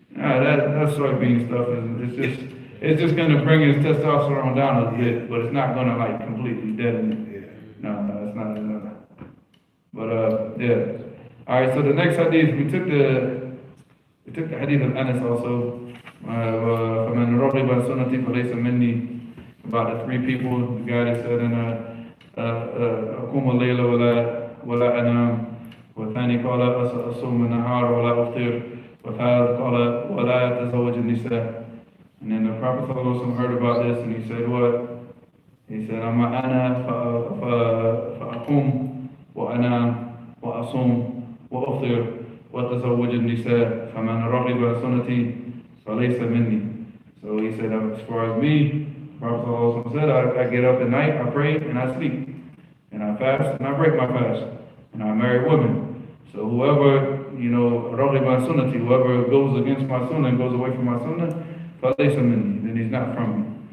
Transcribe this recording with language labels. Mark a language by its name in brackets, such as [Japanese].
[English] That soybean stuff it's just gonna bring his testosterone down a bit, but it's not gonna like completely deaden it. No, it's not. But yeah. Alright, so the next hadith, we took the hadith of Anas also. [Arabic] فَمَنْ رَغِبَ سُنَّتِي فَلَيْسَ مِنِّي. [English] About the three people, the guy that said in [Arabic] أقوم الليل ولا أنام والثاني قال أصوم النهار ولا أفطر والثالث قال ولا أتزوج النساء. [English] And then the Prophet ﷺ heard about this and he said what? He said [Arabic] أما أنا فأقوم وأنام وأصوم وأفطر وتزوج النساء فمن رغب عن سنتي فليس مني. [English] So he said, as far as me, Prophet ﷺ said, I get up at night, I pray, and I sleep. And I fast, and I break my fast. And I marry women. So whoever, [Arabic] رغب عن [English] sunnati, whoever goes against my sunnah and goes away from my sunnah, [Arabic] فليس مني, [English] then he's not from me.